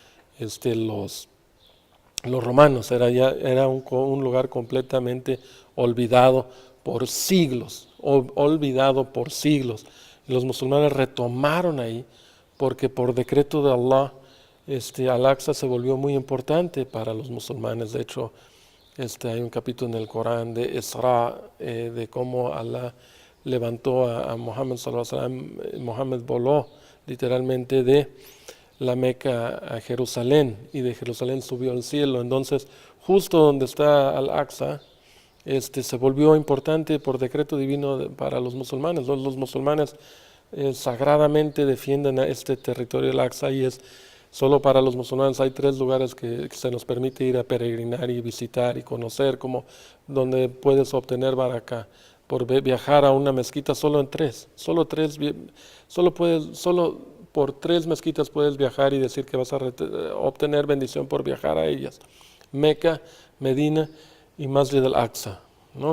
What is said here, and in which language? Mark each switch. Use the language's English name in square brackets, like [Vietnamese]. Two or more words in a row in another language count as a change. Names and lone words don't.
[Spanish] Los romanos, era un lugar completamente olvidado por siglos, olvidado por siglos. Y los musulmanes retomaron ahí, porque por decreto de Allah, Al-Aqsa se volvió muy importante para los musulmanes. De hecho, hay un capítulo en el Corán de Isra, de cómo Allah levantó a Muhammad [Arabic] sallallahu alaihi wasallam. [Spanish] Muhammad voló literalmente de la Meca a Jerusalén, y de Jerusalén subió al cielo. Entonces, justo donde está Al-Aqsa, se volvió importante por decreto divino para los musulmanes. Los musulmanes sagradamente defienden a este territorio Al-Aqsa, y es Solo para los musulmanes hay 3 lugares que se nos permite ir a peregrinar y visitar y conocer, como donde puedes obtener baraka por viajar a una mezquita solo en 3, solo por 3 mezquitas puedes viajar y decir que vas a obtener bendición por viajar a ellas: Meca, Medina y Masjid al-Aqsa, ¿no?